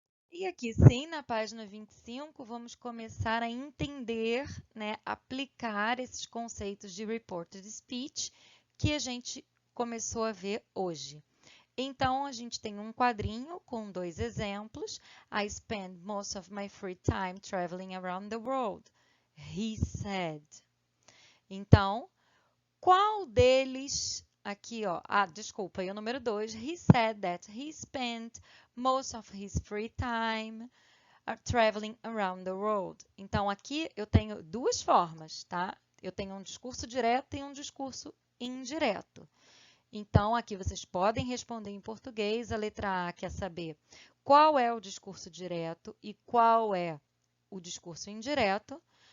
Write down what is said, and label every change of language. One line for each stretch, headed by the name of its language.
Portuguese: E aqui sim, na página 25, vamos começar a entender, né, aplicar esses conceitos de reported speech que a gente começou a ver hoje. Então, a gente tem um quadrinho com 2 exemplos.
English: I spend most of my free time traveling around the world. He said.
Portuguese: Então, qual deles aqui, ó, desculpa, e o número 2,
English: he said that he spent most of his free time traveling around the world.
Portuguese: Então, aqui eu tenho 2 formas, tá? Eu tenho um discurso direto e um discurso indireto. Então, aqui vocês podem responder em português. A letra A quer saber qual é o discurso direto e qual é o discurso indireto.